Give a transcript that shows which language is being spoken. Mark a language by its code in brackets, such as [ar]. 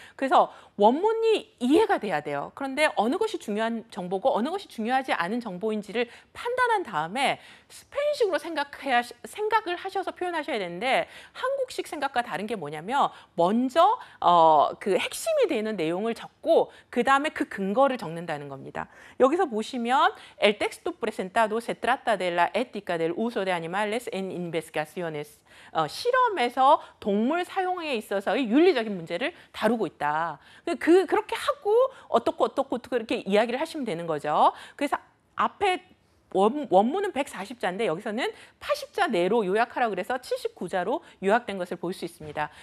[ko] 그래서 원문이 이해가 돼야 돼요. 그런데 어느 것이 중요한 정보고 어느 것이 중요하지 않은 정보인지를 판단한 다음에 스페인식으로 생각을 하셔서 표현하셔야 되는데 한국식 생각과 다른 게 뭐냐면 먼저 그 핵심이 되는 내용을 적고 그 다음에 그 근거를 적는다는 겁니다. 여기서 보시면 [es] El texto presentado se trata de la ética del uso de animales en investigaciones. [ko] 실험에서 동물 사용에 있어서의 윤리적인 문제를 다루고 있다. 그렇게 하고 어떻고 그렇게 이야기를 하시면 되는 거죠. 그래서 앞에 원문은 140자인데 여기서는 80자 내로 요약하라고 그래서 79자로 요약된 것을 볼 수 있습니다.